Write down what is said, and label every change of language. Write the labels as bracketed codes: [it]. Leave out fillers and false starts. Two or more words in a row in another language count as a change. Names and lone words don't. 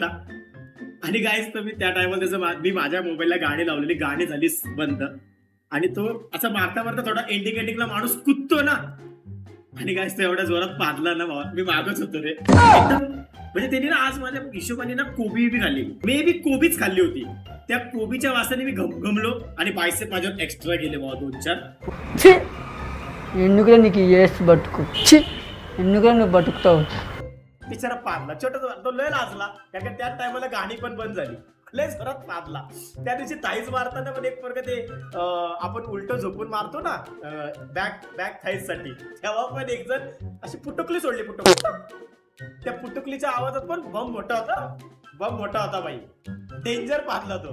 [mr] आणि गाईज तर मी त्या टायमाला त्याचं मी माझ्या मोबाईलला गाणी लावलेली, गाणी झाली बंद आणि तो असं मारता थोडा एंडिंगला माणूस कुदतो ना आणि गाईज तो एवढ्या जोरात पाडला ना बाबा, मी मागच होतो रे एकदम. म्हणजे त्यांनी ना आज माझ्या हिशोबाने ना कोबी बी खाल्ली, [en] may be [mr] कोबीच खाल्ली होती. त्या कोबीच्या वासाने मी घमघमलो आणि बायसेप माझ्यावर एक्स्ट्रा गेले बाबा 2-4. [te] ఎందుకురా నీకు ఏస్ బతుకు ఎందుకురా నువ్వు బతుకుతావు. [mr] बिचारा पाडला, छोटा तो लय लाजला कारण त्या टायमाला गाणी पण बंद झाली, लय जोरात पाडला. त्या दिवशी थाईज मारताना पण एक वर्ग ते आपण उलट झोपून मारतो ना [en] back thighs [mr] साठी, तेव्हा पण एक जण अशी पुटुकली सोडली. त्या पुटुकलीच्या आवाजात पण बम मोठा होता बाई, डेंजर पाडला तो.